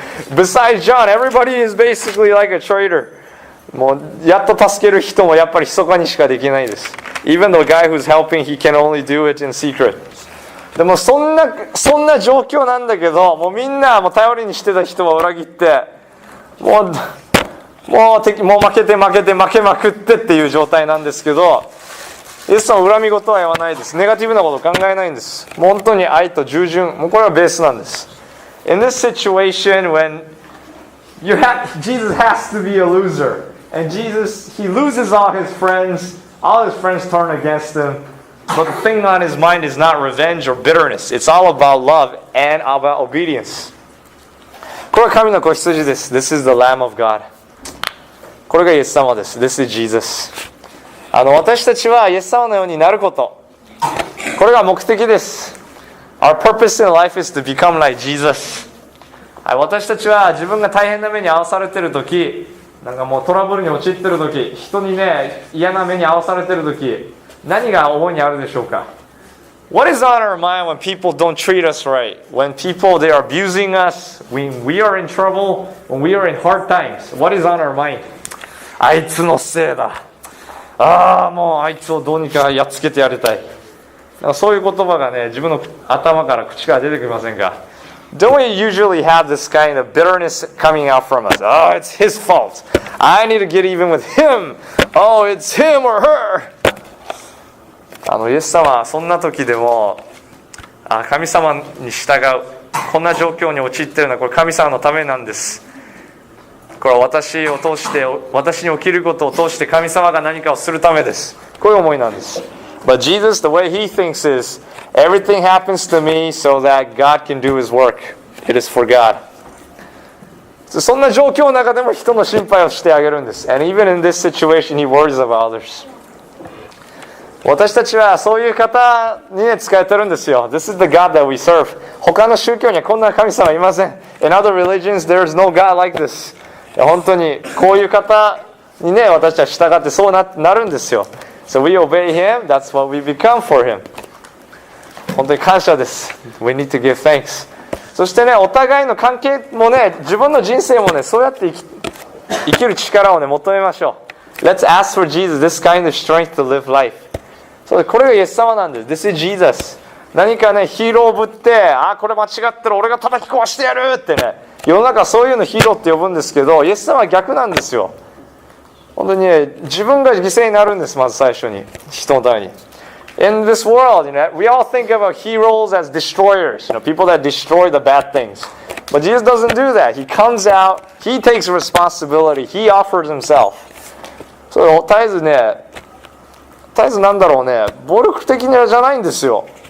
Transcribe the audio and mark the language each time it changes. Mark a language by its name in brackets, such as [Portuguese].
[English] Besides John, everybody is basically like a traitor. [Japanese] もうやっと助ける人もやっぱり密かにしかできないです。 [English] Even the guy who's helping, he can only do it in secret. [Japanese] でもそんな状況なんだけど、もうみんなもう頼りにしてた人は裏切って、もう負けまくってっていう状態なんですけど、イエス様は恨み事は言わないです。ネガティブなことを考えないんです。もう本当に愛と従順、もうこれはベースなんです。 [English] In this situation, when Jesus has to be a loser, and Jesus, he loses all his friends turn against him, but the thing on his mind is not revenge or bitterness. It's all about love and about obedience. [Japanese] これは神の子羊です。 [English] This is the Lamb of God. [Japanese] これがイエス様です。 [English] This is Jesus. [Japanese] 私たちはイエス様のようになること。これが目的です。 [English] Our purpose in life is to become like Jesus. [Japanese] 私たちは自分が大変な目に遭わされているとき、なんかもうトラブルに陥っているとき、人にね、嫌な目に遭わされているとき、何が思いにあるでしょうか？ [English] What is on our mind when people don't treat us right? When people, they are abusing us, when we are in trouble, when we are in hard times. What is on our mind? [Japanese] あいつのせいだ。もうあいつをどうにかやっつけてやりたい。そういう言葉がね、自分の頭から口から出てきませんか？ [English] Don't we usually have this kind of bitterness coming out from us? Oh, it's his fault. I need to get even with him. Oh, it's him or her. [Japanese] イエス様はそんな時でも神様に従う、こんな状況に陥っているのはこれ神様のためなんです。これは私に起きることを通して神様が何かをするためです。こういう思いなんです。 [English] But Jesus, the way he thinks is, everything happens to me so that God can do his work. It is for God. [Japanese] そんな状況の中でも人の心配をしてあげるんです。 [English] And even in this situation, he worries about others. [Japanese] 私たちはそういう方にね、使えてるんですよ。 [English] This is the God that we serve. [Japanese] 他の宗教にはこんな神様いません。 [English] In other religions, there is no God like this. [Japanese] 本当にこういう方にね、私たち従ってそうなるんですよ。 [English] So we obey him, that's what we become for him. [Japanese] 本当に感謝です。 [English] We need to give thanks. [Japanese] そしてね、お互いの関係もね、自分の人生もね、そうやって生きる力をね、求めましょう。 [English] Let's ask for Jesus, this kind of strength to live life. [Japanese] そうこれがイエス様なんです。 [English] This is Jesus. [Japanese] 何かね、ヒーローぶって、これ間違ってる、俺が叩き壊してやるってね、世の中はそういうのヒーローって呼ぶんですけど、イエス様は逆なんですよ。本当にね、自分が犠牲になるんです、まず最初に。人のために。 [English] In this world, we all think about heroes as destroyers, people that destroy the bad things. But Jesus doesn't do that. He comes out, He takes responsibility, He offers Himself. [Japanese] それを絶えずなんだろうね、暴力的じゃないんですよ。